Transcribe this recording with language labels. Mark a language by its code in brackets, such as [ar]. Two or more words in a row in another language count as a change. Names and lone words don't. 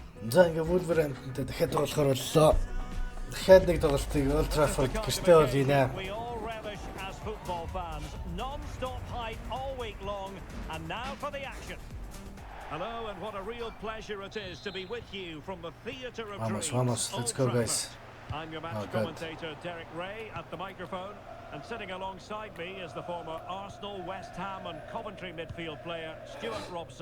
[mn] За ингээ Wolverhamptonтэй дахиад тоглохоор боллоо. Дахиад нэг тоглолтыг Old Trafford гэртээ болийнэ. [en] We all relish as football fans. Non-stop hype all week long, and now for the action. Hello, and what a real pleasure it is to be with you from the theatre of Vamos, dreams. vamos, let's Old go, Trafford. guys. I'm your match Oh, good. commentator Derek Ray at the microphone, and sitting alongside me is the former Arsenal, West Ham, and Coventry midfield player Stuart Robson.